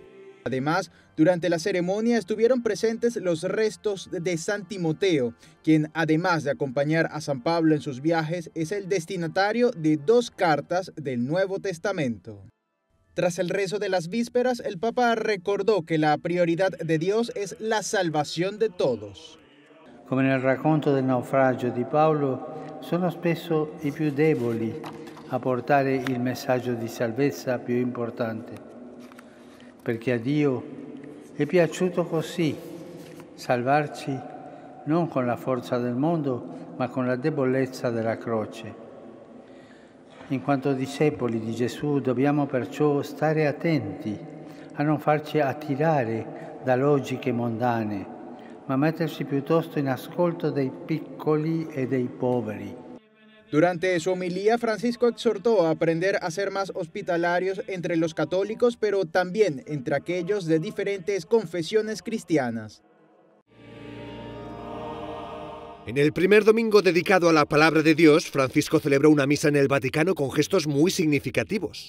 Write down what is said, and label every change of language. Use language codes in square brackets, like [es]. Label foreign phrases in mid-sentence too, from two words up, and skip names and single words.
[es] Además, durante la ceremonia estuvieron presentes los restos de San Timoteo, quien además de acompañar a San Pablo en sus viajes, es el destinatario de 2 cartas del Nuevo Testamento. Tras el rezo de las vísperas, el Papa recordó que la prioridad de Dios es la salvación de todos. [it] Come nel racconto del naufragio di Paolo, sono spesso i più deboli a portare il messaggio di salvezza più importante. Perché a Dio è piaciuto così, salvarci non con la forza del mondo, ma con la debolezza della croce. In quanto discepoli di Gesù dobbiamo perciò stare attenti a non farci attirare da logiche mondane, ma metterci piuttosto in ascolto dei piccoli e dei poveri. [es] Durante su homilía, Francisco exhortó a aprender a ser más hospitalarios entre los católicos, pero también entre aquellos de diferentes confesiones cristianas. En el primer domingo dedicado a la palabra de Dios, Francisco celebró una misa en el Vaticano con gestos muy significativos.